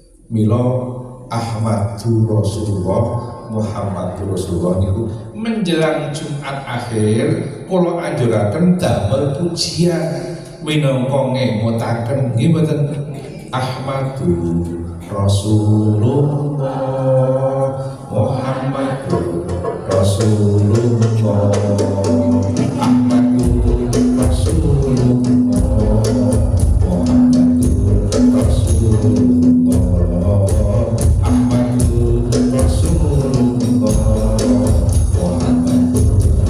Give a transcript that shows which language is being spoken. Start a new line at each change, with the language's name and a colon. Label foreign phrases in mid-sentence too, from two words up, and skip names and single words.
Javanese: Milo
Arabic: أحمد رسول الله محمد رسول الله
Javanese: niku menjelang Jumat akhir kula anjuraken damel pujian minangka ngemotaken nggih mboten Ahmadur
Arabic: رسول الله محمد رسول الله أحمد رسول الله محمد رسول الله أحمد رسول الله محمد